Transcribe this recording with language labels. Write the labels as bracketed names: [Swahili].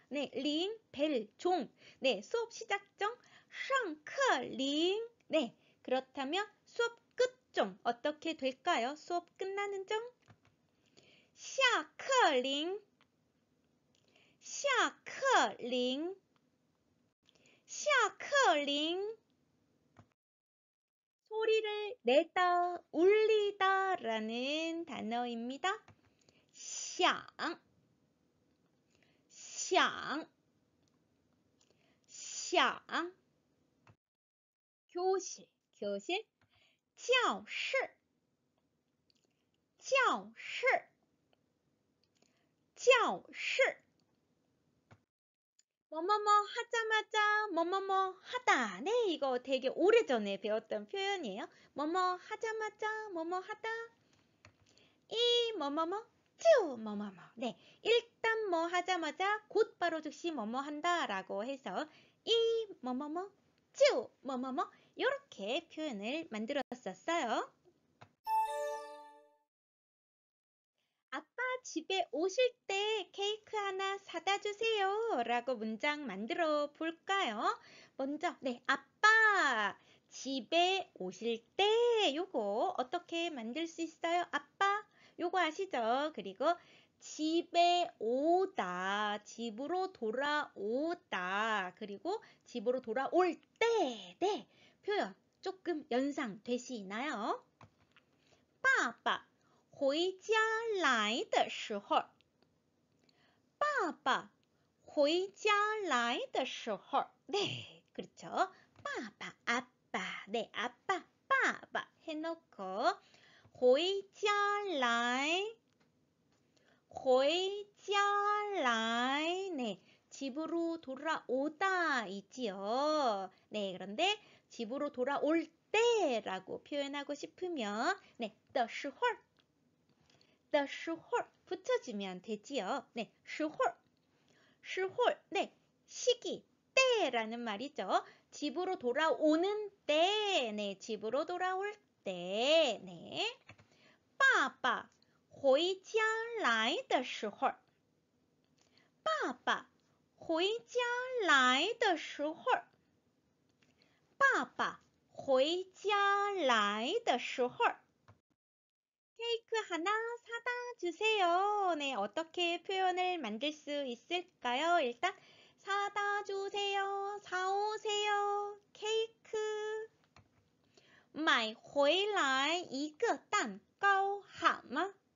[Korean] 네, 링, 벨, 종, 네, 수업 시작정, 샹크링, 네, 그렇다면 수업 끝종 어떻게 될까요? 수업 끝나는 종, 下课铃, 下课铃, 下课铃. 소리를 내다, 울리다 라는 단어입니다. [Chinese] 响, 响, 响. 교실, 교실, 教室, 教室, 教室. [Korean] 뭐뭐뭐 하자마자 뭐뭐뭐 하다. 네, 이거 되게 오래전에 배웠던 표현이에요. 뭐뭐 하자마자 뭐뭐 하다. 이 뭐뭐뭐 쭈 뭐뭐뭐. 네, 일단 뭐 하자마자 곧바로 즉시 뭐뭐 한다 라고 해서 이 뭐뭐뭐 쭈 뭐뭐뭐 이렇게 표현을 만들었었어요. 아빠 집에 오실 때 케이크 하나 사다 주세요 라고 문장 만들어 볼까요? 먼저 네, 아빠 집에 오실 때 요거 어떻게 만들 수 있어요? 아빠 요거 아시죠? 그리고 집에 오다, 집으로 돌아오다, 그리고 집으로 돌아올 때, 네, 표현 조금 연상되시나요? [Chinese] 爸爸回家来的时候，爸爸回家来的时候, 네, 그렇죠. [Korean] 爸爸, 아빠, 네, 아빠, 爸爸 해놓고 回家来, 回家来, 네, 집으로 돌아오다 이지요. 네, 그런데 집으로 돌아올 때라고 표현하고 싶으면 네, 的时候的时候 붙여주면 되지요. 네, 时候, 时候, 네, 시기, 때라는 말이죠. 집으로 돌아오는 때, 네, 집으로 돌아올 때, 네. [Chinese] 爸爸回家来的时候，爸爸回家来的时候，爸爸回家来的时候。 [Korean] 케이크 하나 사다 주세요. 네, 어떻게 표현을 만들 수 있을까요? 일단 사다 주세요. 사오세요. [Chinese] 케이크. 买回来一个蛋糕好吗?